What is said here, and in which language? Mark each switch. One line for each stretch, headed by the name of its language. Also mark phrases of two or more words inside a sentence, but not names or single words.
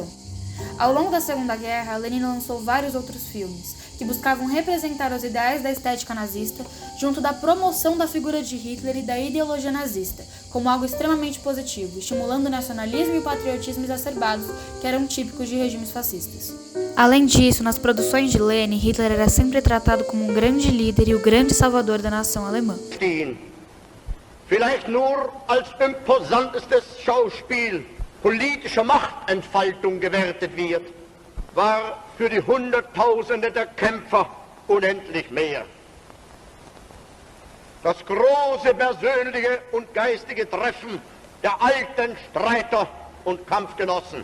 Portuguese: Ao longo da Segunda Guerra, Leni lançou vários outros filmes, que buscavam representar os ideais da estética nazista, junto da promoção da figura de Hitler e da ideologia nazista, como algo extremamente positivo, estimulando o nacionalismo e o patriotismo exacerbados que eram típicos de regimes fascistas. Além disso, nas produções de Leni, Hitler era sempre tratado como um grande líder e o grande salvador da nação alemã.
German: Vielleicht nur als imposantestes Schauspiel politische Machtentfaltung gewertet wird, war für die Hunderttausende der Kämpfer unendlich mehr. Das große persönliche und geistige Treffen der alten Streiter und Kampfgenossen.